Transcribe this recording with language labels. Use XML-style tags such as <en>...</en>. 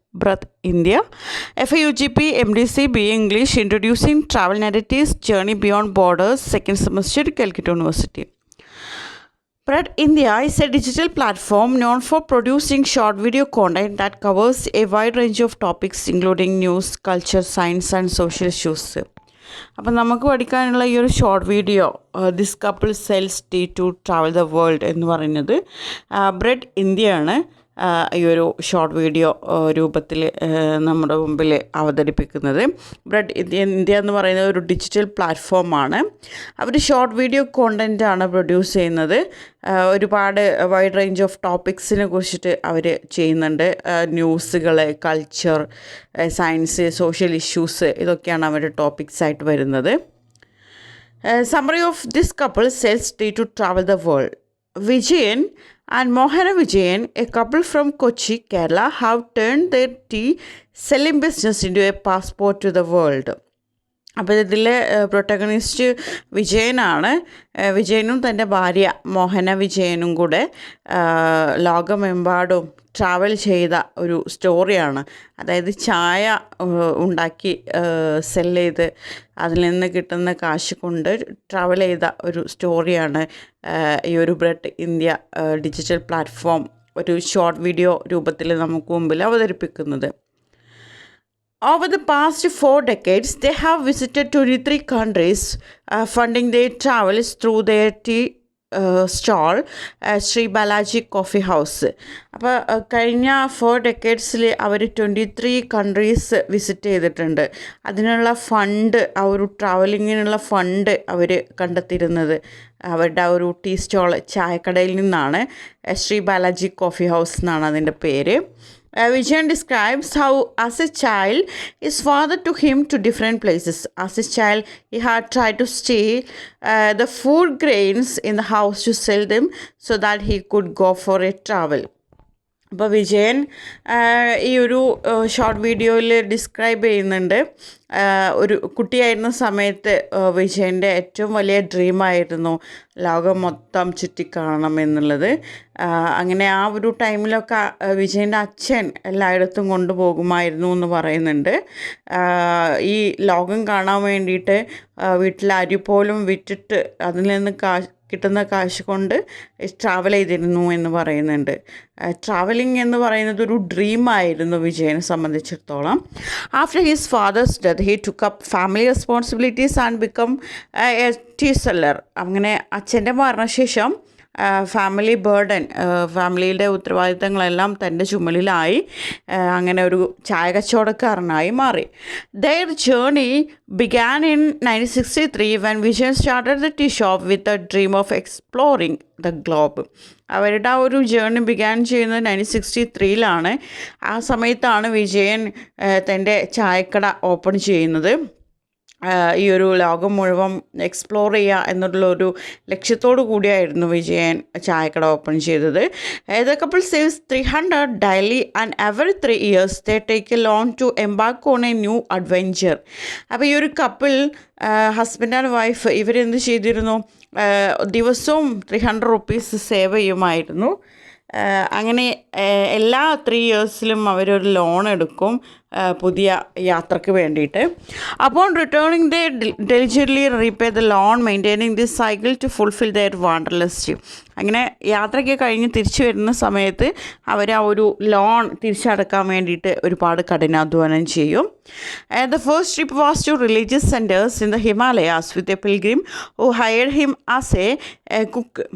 <en>Breath India, FIUGP, MDC, BA English, introducing travel narratives, journey beyond borders, second semester, Calcutta University. Bread India is a digital platform known for producing short video content that covers a wide range of topics including news, culture, science and social issues.</en> <ml>അപ്പം നമുക്ക് പഠിക്കാനുള്ള ഈ ഒരു short video</ml> <en>this couple sells tea to travel the world</en> <ml>എന്ന് പറയുന്നത് bread ഇന്ത്യയാണ് ഈ ഒരു ഷോർട്ട് വീഡിയോ രൂപത്തിൽ നമ്മുടെ മുമ്പിൽ അവതരിപ്പിക്കുന്നത്. ബ്രെഡ് ഇന്ത്യ എന്ന് പറയുന്നത് ഒരു ഡിജിറ്റൽ പ്ലാറ്റ്ഫോമാണ്. അവർ ഷോർട്ട് വീഡിയോ കോണ്ടൻറ്റാണ് പ്രൊഡ്യൂസ് ചെയ്യുന്നത്. ഒരുപാട്</ml> <en>wide range of</en> <ml>ടോപ്പിക്സിനെ കുറിച്ചിട്ട് അവർ ചെയ്യുന്നുണ്ട്. ന്യൂസുകൾ, കൾച്ചർ, സയൻസ്, സോഷ്യൽ ഇഷ്യൂസ് ഇതൊക്കെയാണ് അവരുടെ ടോപ്പിക്സ് ആയിട്ട് വരുന്നത്.</ml> <en>Summary of this couple sells tea to travel the world. Vijayan and Mohana Vijayan, a couple from Kochi, Kerala, have turned their tea selling business into a passport to the world.</en> <ml>അപ്പോൾ ഇതിലെ protagonist വിജയനാണ്. വിജയനും തൻ്റെ ഭാര്യ മോഹന വിജയനും കൂടെ ലോകമെമ്പാടും travel ചെയ്ത ഒരു സ്റ്റോറിയാണ്. അതായത് ചായ ഉണ്ടാക്കി സെൽ ചെയ്ത് അതിൽ നിന്ന് കിട്ടുന്ന കാശ് കൊണ്ട് ട്രാവൽ ചെയ്ത ഒരു സ്റ്റോറിയാണ് ഈ ഒരു ബ്രെഡ് ഇന്ത്യ ഡിജിറ്റൽ പ്ലാറ്റ്ഫോം ഒരു ഷോർട്ട് വീഡിയോ രൂപത്തിൽ നമുക്ക് മുമ്പിൽ അവതരിപ്പിക്കുന്നത്.</ml> <en>Over the past 4 decades, they have visited 23 countries, funding their travels through their tea stall, Shri Balaji coffee house.</en> <ml>അപ്പോൾ കഴിഞ്ഞ 4 decadesൽ അവർ 23 കൺട്രീസ് വിസിറ്റ് ചെയ്തിട്ടുണ്ട്. അതിനുള്ള ഫണ്ട്, ആ ഒരു ട്രാവലിങ്ങിനുള്ള ഫണ്ട് അവർ കണ്ടെത്തിയിരുന്നത് അവരുടെ ആ ഒരു ടീ സ്റ്റോൾ ചായക്കടയിൽ നിന്നാണ്. ശ്രീ ബാലാജി കോഫി ഹൗസ് എന്നാണ് അതിൻ്റെ പേര്.</ml> <en>Vijayan describes how, as a child, his father took him to different places. As a child, he had tried to steal the food grains in the house to sell them so that he could go for a travel.</en> <ml>അപ്പോൾ വിജയൻ ഈ ഒരു short വീഡിയോയിൽ describe ചെയ്യുന്നുണ്ട്, ഒരു കുട്ടിയായിരുന്ന സമയത്ത് വിജയൻ്റെ ഏറ്റവും വലിയ ഡ്രീമായിരുന്നു ലോകം മൊത്തം ചുറ്റിക്കാണണം എന്നുള്ളത്. അങ്ങനെ ആ ഒരു ടൈമിലൊക്കെ വിജയൻ്റെ അച്ഛൻ എല്ലായിടത്തും കൊണ്ടുപോകുമായിരുന്നു എന്ന് പറയുന്നുണ്ട്. ഈ ലോകം കാണാൻ വേണ്ടിയിട്ട് വീട്ടിൽ അരി പോലും വിറ്റിട്ട് അതിൽ നിന്ന് കിട്ടുന്ന കാശ് കൊണ്ട് ട്രാവൽ ചെയ്തിരുന്നു എന്ന് പറയുന്നുണ്ട്. ട്രാവലിംഗ് എന്ന് പറയുന്നത് ഒരു ഡ്രീമായിരുന്നു വിജയനെ സംബന്ധിച്ചിടത്തോളം.</ml> <en>After his father's death he took up family responsibilities and become a tea seller.</en> <ml>അങ്ങനെ അച്ഛൻ്റെ മരണശേഷം ഫാമിലി ബേർഡൻ, ഫാമിലിയുടെ ഉത്തരവാദിത്തങ്ങളെല്ലാം തൻ്റെ ചുമലിലായി. അങ്ങനെ ഒരു ചായ കച്ചവടക്കാരനായി മാറി.</ml> <en>Their journey began in 1963 when Vijayan started the tea shop with a dream of exploring the globe.</en> <ml>അവരുടെ ആ ഒരു ജേർണി ബിഗാൻ ചെയ്യുന്നത് 1963 ആ സമയത്താണ് വിജയൻ തൻ്റെ ചായക്കട ഓപ്പൺ ചെയ്യുന്നത്. ഈ ഒരു ലോകം മുഴുവൻ എക്സ്പ്ലോർ ചെയ്യുക എന്നുള്ളൊരു ലക്ഷ്യത്തോടു കൂടിയായിരുന്നു വിജയൻ ചായക്കട ഓപ്പൺ ചെയ്തത്.</ml> <en>The couple saves 300 daily and every 3 years they take a loan to embark on a new adventure.</en> <ml>അപ്പോൾ ഈ ഒരു കപ്പിൾ ഹസ്ബൻഡ് ആൻഡ് വൈഫ് ഇവരെന്ത് ചെയ്തിരുന്നു, ദിവസവും 300 rupees സേവ് ചെയ്യുമായിരുന്നു. അങ്ങനെ എല്ലാ 3 yearsലും അവരൊരു ലോൺ എടുക്കും പുതിയ യാത്രയ്ക്ക് വേണ്ടിയിട്ട്.</ml> <en>Upon returning they diligently repay the loan, maintaining this cycle to fulfil their wanderlust.</en> <ml>അങ്ങനെ യാത്രയ്ക്ക് കഴിഞ്ഞ് തിരിച്ചു വരുന്ന സമയത്ത് അവർ ആ ഒരു ലോൺ തിരിച്ചടക്കാൻ വേണ്ടിയിട്ട് ഒരുപാട് കഠിനാധ്വാനം ചെയ്യും.</ml> <en>The first trip was to religious centers in the Himalayas with a pilgrim who hired him as a cook.</en>